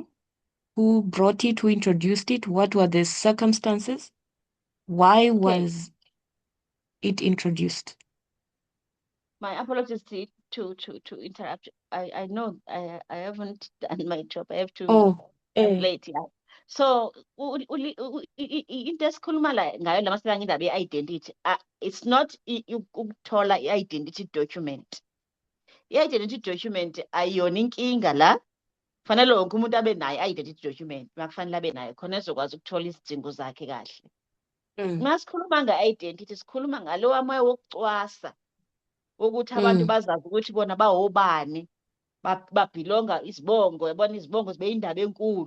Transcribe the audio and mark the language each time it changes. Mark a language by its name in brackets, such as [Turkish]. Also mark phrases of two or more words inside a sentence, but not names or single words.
[English] Who brought it? Who introduced it? What were the circumstances? Why Okay. was it introduced? My apologies to interrupt. I know I haven't done my job. I have to Oh, translate. Yeah. So into [Zulu] esikhuluma ngayo la masela ngendaba ye-identity, [English] it's not [Zulu] ukuthola [English] i-identity document. I-identity document [Zulu] ayiyona inkinga la. Kufanele wonke umuntu abe nayo [English] i-identity document. [Zulu] Kufanele abe nayo khona ezokwazi ukuthola izidingo zakhe kahle. Masikhuluma nge-identity, sikhuluma ngalowa moya wokucwasa ukuthi abantu bazazi ukuthi bona bawobani, babhilonga izibongo, yabona izibongo zibe indaba enkulu.